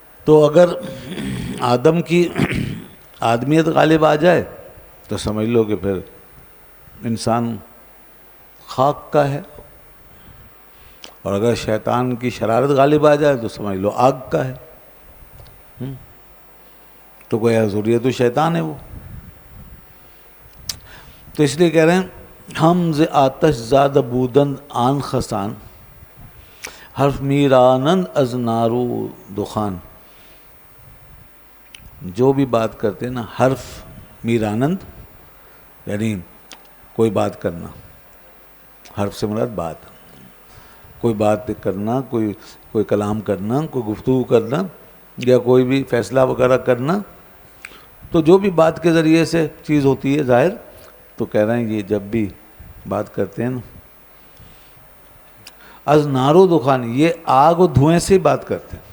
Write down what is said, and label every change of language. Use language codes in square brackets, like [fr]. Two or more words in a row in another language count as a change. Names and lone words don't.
[ur] تو اگر آدم کی آدمیت غالب آ جائے تو سمجھ لو کہ پھر انسان خاک کا ہے، اور اگر شیطان کی شرارت غالب آ جائے تو سمجھ لو آگ کا ہے۔ تو گویا ذریت شیطان ہے وہ۔ تو اس لیے کہہ رہے ہیں [fa] ہم ز آتش زاد بودند آن خسان، حرف میرانند از نارو دخان۔ [ur] جو بھی بات کرتے ہیں نا، [fa] حرف میرانند [ur] یعنی کوئی بات کرنا، حرف سے مراد بات، کوئی بات کرنا، کوئی کلام کرنا، کوئی گفتگو کرنا یا کوئی بھی فیصلہ وغیرہ کرنا، تو جو بھی بات کے ذریعے سے چیز ہوتی ہے ظاہر، تو کہہ رہے ہیں یہ جب بھی بات کرتے ہیں نا، [fa] از نارو دخان، [ur] یہ آگ اور دھوئیں سے بات کرتے ہیں۔